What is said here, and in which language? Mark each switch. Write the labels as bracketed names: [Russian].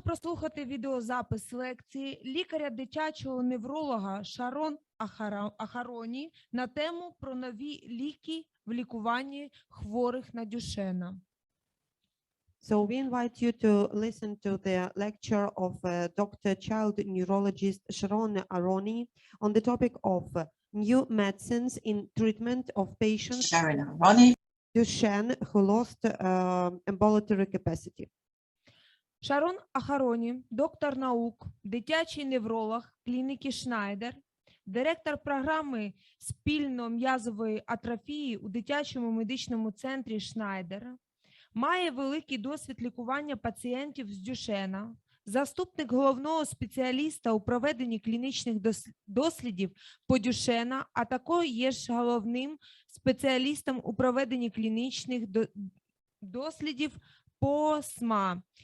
[Ukrainian] прослухати відеозапис лекції лікаря дитячого невролога Шарон Ахароні на тему про нові ліки в лікуванні хворих на Дюшенна. [English] So we invite you to listen to the lecture of Dr. Child Neurologist Шарон Ахароні on the topic of new medicines in treatment of patients [Ukrainian] Шарон Ахароні, [English] Duchenne who lost ambulatory capacity. [Ukrainian] Шарон Ахароні, доктор наук, дитячий невролог клініки Шнайдер, директор програми спільно-м'язової атрофії у дитячому медичному центрі Шнайдер, має великий досвід лікування пацієнтів з Дюшенна, заступник головного спеціаліста у проведенні клінічних дослідів по Дюшенна, а також є головним спеціалістом у проведенні клінічних дослідів по СМА.